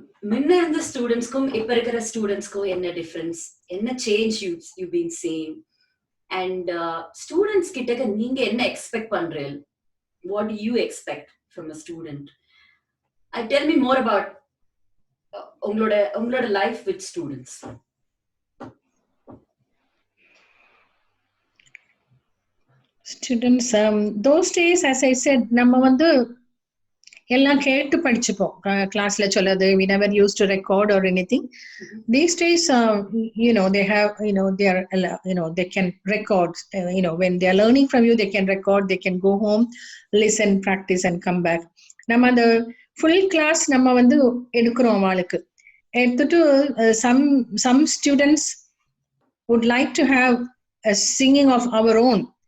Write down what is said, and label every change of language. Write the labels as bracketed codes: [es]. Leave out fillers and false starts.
[ta] முன்ன இருந்த ஸ்டூடெண்ட்ஸ்க்கும் இப்ப இருக்கிற ஸ்டூடெண்ட்ஸ்க்கும் என்ன டிஃபரன்ஸ், என்ன [en] change you been seeing, [ta] and students கிட்ட நீங்க என்ன எக்ஸ்பெக்ட் பண்றீங்க? [en] What do you expect from a student? Tell me more about உங்களோட life with students. Students, those days, as I said, [ta] நம்ம வந்து எல்லாம் கேட்டு படிச்சுப்போம் கிளாஸ்ல சொல்லது. [en] We never used to record or anything. These days, they have, they are, they can record. When they are learning from you, they can record. They can go home, listen, practice, and come back. [ta] நம்ம அந்த full class நம்ம வந்து எடுக்கிறோம் அவளுக்கு எடுத்துட்டு [en] some students would like to have a singing of our own.